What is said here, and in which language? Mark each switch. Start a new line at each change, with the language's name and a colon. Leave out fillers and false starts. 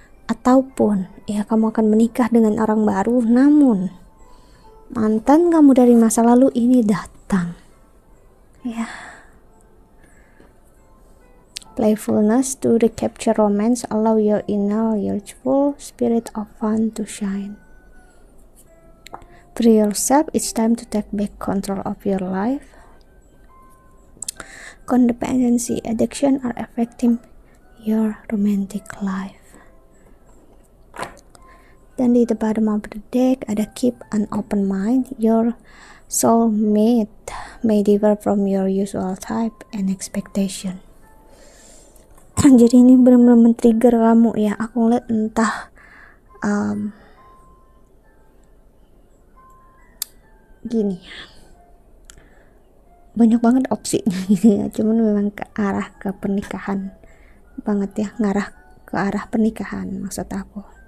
Indonesian: Ataupun ya kamu akan menikah dengan orang baru, namun mantan kamu dari masa lalu ini datang ya.
English: Playfulness to recapture romance, allow your inner youthful spirit of fun to shine. Free yourself, it's time to take back control of your life. Codependency, addiction are affecting your romantic life.
Indonesian: Dan di
English: the bottom of the deck ada keep an open mind, your soulmate may differ from your usual type and expectation.
Indonesian: Jadi ini benar-benar men-trigger kamu ya. Aku ngeliat entah gini, banyak banget opsinya gitu ya, cuman memang ke arah ke pernikahan banget ya, ngarah ke arah pernikahan maksud aku.